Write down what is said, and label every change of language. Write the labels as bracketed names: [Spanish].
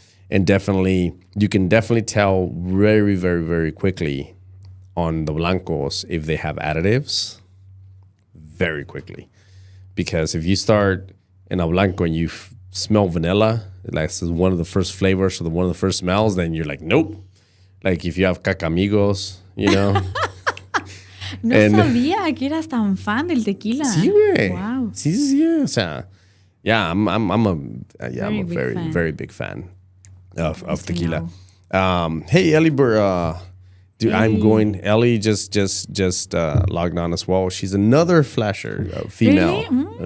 [English] And definitely, you can definitely tell very, very, very quickly on the blancos if they have additives very quickly. Because if you start in a blanco and you smell vanilla, like this is one of the first flavors or one of the first smells, then you're like, nope. Like if you have cacamigos, [Spanish] No sabía que eras tan fan del tequila. Sí, güey. [English] Wow. [Spanish] Sí. O sea, [English] yeah, I'm a very, very big fan of tequila. Hey, Ellie, dude, I'm going. Ellie just logged on as well. She's another flasher, female, Really?